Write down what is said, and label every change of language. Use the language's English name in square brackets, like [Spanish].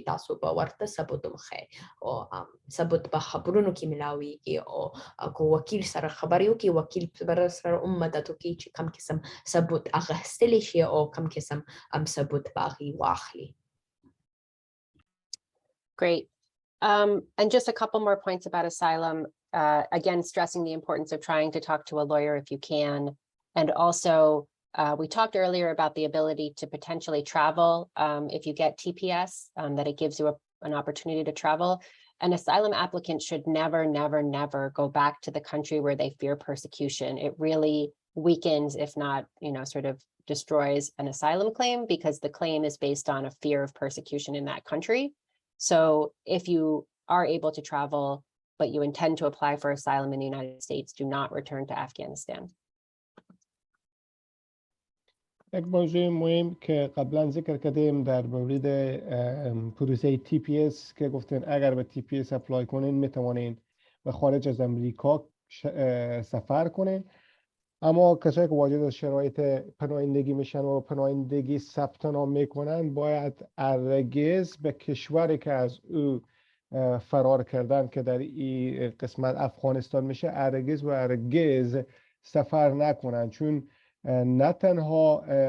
[Pashto] تاسو به ورته ثبوت وښایئ او ثبوت په خبرونو کې میلاویږي او که وکیل سره خبرې وکړي وکیل به سره هم مدد وکړي چې کم قسم ثبوت اخیستلی شي او کم قسم ثبوت به هغې واخلي. [English] Great. And just a couple more points about asylum. Again, stressing the importance of trying to talk to a lawyer if you can. And also, we talked earlier about the ability to potentially travel if you get TPS, that it gives you an opportunity to travel. An asylum applicant should never, never, never go back to the country where they fear persecution. It really weakens, if not, sort of destroys an asylum claim because the claim is based on a fear of persecution in that country. So if you are able to travel, but you intend to apply for asylum in the United States, do not return to Afghanistan. [Persian] یک موضوع مهم که قبلا ذکر کردیم در مورد پروسه TPS که گفتن اگر به TPS اپلای کنین میتوانین به خارج از امریکا سفر کنین، اما کسایی که واجد از شرایط پناهندگی میشن و پناهندگی ثبت نام میکنن باید هرگز به کشوری که از او فرار کردن که در این قسمت افغانستان میشه هرگز و هرگز سفر نکنن، چون نه تنها